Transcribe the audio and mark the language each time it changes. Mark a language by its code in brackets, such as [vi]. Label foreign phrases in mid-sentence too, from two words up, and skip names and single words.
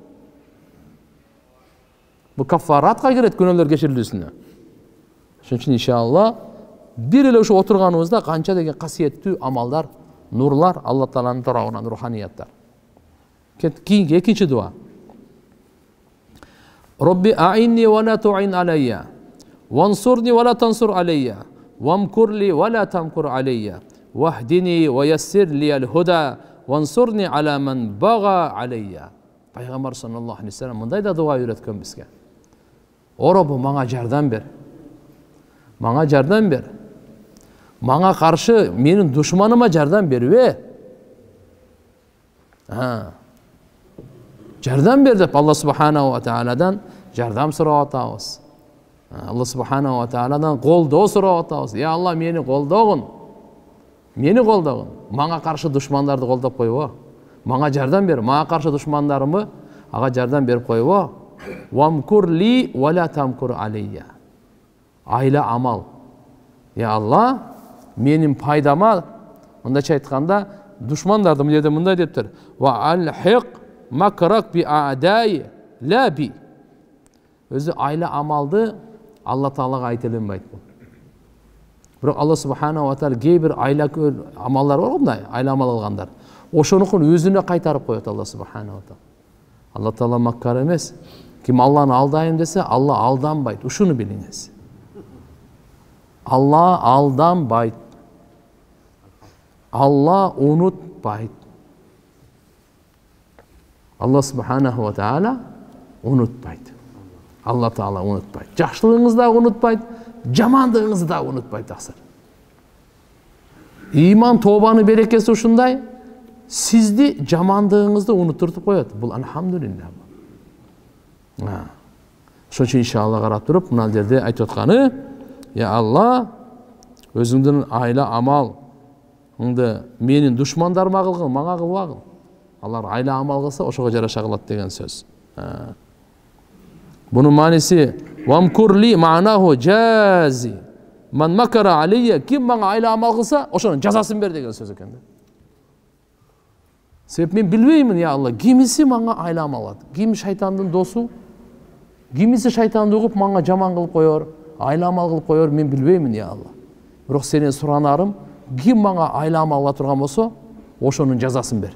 [ky] Бул кафаратка кирет, күнөөлөр кечирилүүсүнө. Ошон үчүн иншалла бир эле ошо отурганыбызда канча деген касиеттүү амалдар, нурлар Алла Тааланын тарабынан, руханияттар. Кийинки экинчи дуа. [ar] ربِّ أعنّي ولا تعن عليّ، وانصرني ولا تنصر عليّ، وامكر لي ولا تمكر عليّ، واهدني ويسر لي الهدى، وانصرني على من بغى عليّ. [ky] Пайгамбар [ar] صلى الله عليه وسلم [ky] мындай да дуа үйрөткөн бизге. О Роббу, мага жардам бер. Мага жардам бер. Мага каршы менин душманыма жардам бербе. Жардам бер деп [ar] الله سبحانه وتعالى [ky] жардам сурап атабыз. [ar] الله سبحانه وتعالى [ky] колдоо сурап атабыз. Я Алла, мени колдогун. Мени колдогун. Мага каршы душмандарды колдоп койбо. Мага жардам бер. Мага каршы душмандарымы ага жардам берип койбо. [ar] وامكر لي ولا تمكر عليّ. [ky] Айла амал. Я Алла, менин пайдама, мындайча айтканда, душмандарды мындай мындай дептир. [ar] وألحق مكرك بأعدائي لا بي. [ky] Өзү айла амалды Алла Таалага айтылынбайт бул. Бирок [ar] الله سبحانه وتعالى [ky] кээ бир айла амалдар бар мындай, айла амал кылгандар. Ошонукун өзүнө кайтарып коет [ar] الله سبحانه وتعالى. [ky] Алла Таала маккар эмес. Ким Алланы алдайм десе, Алла алданбайт. Ушуну билиңиз. Алла алданбайт. Алла унутпайт. [ar] الله سبحانه وتعالى [ky] унутпайт. Алла Таала унутпайт. Жакшылыгыңызды да унутпайт, жамандыгыңызды да унутпайт таксыр. Иман тобаны берекеси ушундай, сизди жамандыгыңызды унуттуртуп коет. Бул алхамдулилля. Ошон үчүн иншалла карап туруп, мына жерде айтып атканы, я Алла, өзүңдүн айла амалыңды менин душмандарыма кылгын, мага кылбагын. Алар айла амал кылса, ошого жараша кылат деген сөз. Бунун мааниси [ar] وامكر لي معناه جازِ. من مكر عليّ, [ky] ким мага айла амал кылса, ошонун жазасын бер деген сөз экен да. Себеп мен билбеймин, я Алла, кимиси мага айла амал кылат. Ким шайтандын досу, кимиси шайтанды угуп мага жаман кылып коёр, айла амал кылып коёр, мен билбеймин, я Алла. Бирок сенен суранарым, ким мага айла амал кыла турган болсо, ошонун жазасын бер.